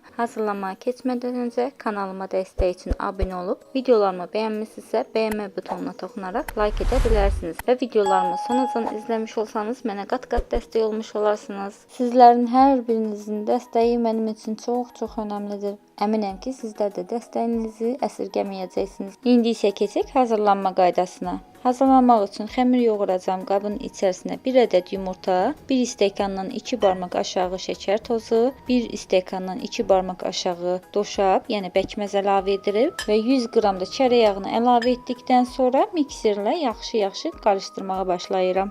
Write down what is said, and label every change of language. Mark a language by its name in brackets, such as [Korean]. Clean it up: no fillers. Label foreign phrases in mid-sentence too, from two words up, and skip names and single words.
[Turkish] Hazırlamaya geçmeden önce kanalıma desteği için abone olup videolarımı beğenmişsinizsə beğenme butonuna dokunarak like edebilirsiniz. Ve videolarımı sonradan izlemiş olsanız [Azerbaijani] mənə qat-qat [Turkish] destek olmuş olarsınız. Sizlerin her birinizin desteği benim için çok önemlidir. [Azerbaijani] Əminəm ki, sizler de dəstəyinizi əsirgəməyəcəksiniz. İndi isə keçək hazırlanma qaydasına. Hazırlamaq üçün xəmir yoğuracağım. Qabın içərisinə 1 ədəd yumurta, 1 stəkandan 2 barmaq aşağı şəkər tozu, 1 stəkandan 2 barmaq aşağı doşab, yəni bəkməz əlavə edilib və 100 qram da çörək yağını əlavə etdikdən sonra mikserlə yaxşı qarışdırmağa başlayıram.